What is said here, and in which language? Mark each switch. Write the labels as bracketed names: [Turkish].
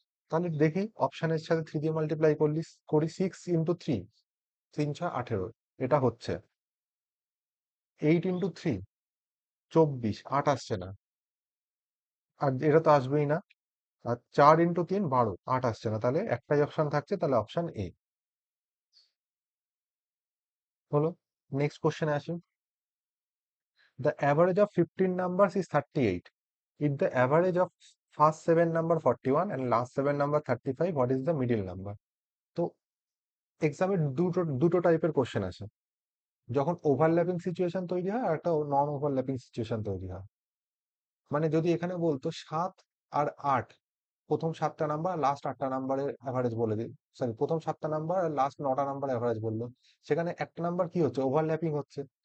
[Bangla] তাহলে দেখি অপশানের সাথে 3 দিয়ে মাল্টিপ্লাই করি 6 × 3, 3 × 6 = 18, এটা হচ্ছে 8 × 3 24, 8 আসছে না। আর এটা তো আসবেই না। আর 4 × 3 12, 8 আসছে না। তাহলে একটাই অপশন থাকছে, তাহলে অপশন এ হলো। নেক্সট কোশ্চেনে আসি। [English] The average of 15 numbers is 38. If the average of first 7 number 41 and last 7 number 35, what is the middle number? [Bangla] তো এক্সামে দুটো দুটো টাইপের কোশ্চেন আসে। যখন ওভারল্যাপিং সিচুয়েশন তৈরি হয় আর একটা নন ওভারল্যাপিং সিচুয়েশন তৈরি হয়। মানে যদি এখানে বলতো 7 আর 8, প্রথম 7টা নাম্বার লাস্ট 8টা নাম্বারের অ্যাভারেজ বলে দিই, সরি প্রথম 7টা নাম্বার আর লাস্ট 9টা নাম্বার অ্যাভারেজ বললো, সেখানে একটা নাম্বার কি হচ্ছে? ওভারল্যাপিং হচ্ছে।